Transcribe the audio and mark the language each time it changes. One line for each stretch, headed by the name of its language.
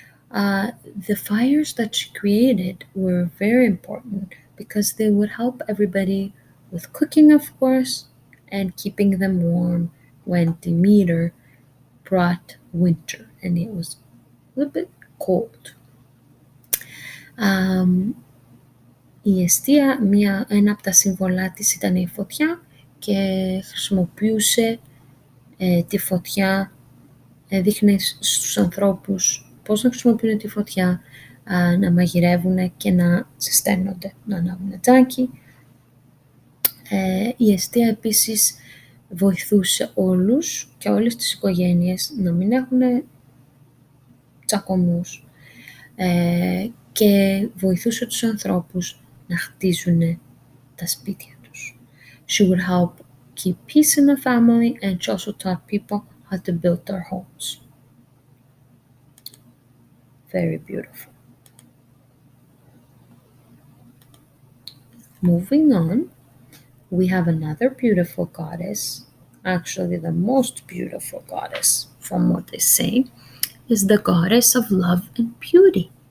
English: The fires that she created were very important because they would help everybody with cooking, of course, and keeping them warm when Demeter brought winter and it was a little bit cold.
Greek: Um, η εστία, ένα από τα σύμβολά της ήταν η φωτιά και χρησιμοποιούσε τη φωτιά, δείχνει στους ανθρώπους πώς να χρησιμοποιούν τη φωτιά, να μαγειρεύουν και να ζεσταίνονται, να ανάβουν τζάκι. Η εστία επίσης βοηθούσε όλους και όλες τις οικογένειες να μην έχουν τσακωμούς και βοηθούσε τους ανθρώπους να χτίζουν τα σπίτια τους.
English: She would help keep peace in the family and she also taught people how to build their homes. Very beautiful. Moving on, we have another beautiful goddess, actually the most beautiful goddess from what they say, is the goddess of love and beauty.